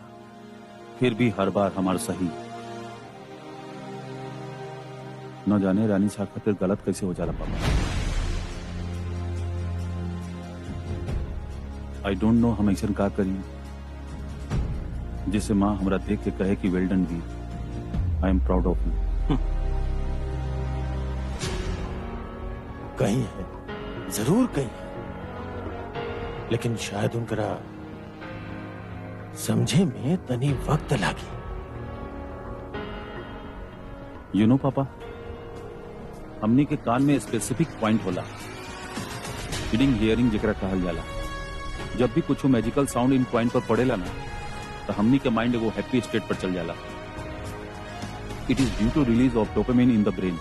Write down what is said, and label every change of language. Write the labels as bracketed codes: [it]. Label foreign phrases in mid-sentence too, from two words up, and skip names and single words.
[bho] फिर भी हर बार हमार सही न जाने रानी साहब खातिर गलत कैसे हो जाला पापा। [en] I don't know [bho] हम ऐसा का करी जिसे माँ हमरा देख के कहे कि [en] Well done वीर, I am proud of you। [bho] कहीं है, जरूर कहीं है, लेकिन शायद उनकरा समझे में तनी वक्त लागी। [en] You know [bho] पापा, हमनी के कान में [en] specific point [bho] होला, [en] feeling hearing [bho] जेकरा कहल जाला। जब भी कुछ [en] magical sound [bho] इन पॉइंट पर पड़ेला ना, तो हमनी के माइंड वो [en] happy state [bho] पर चल जाला। [en] It is due to release of dopamine in the brain.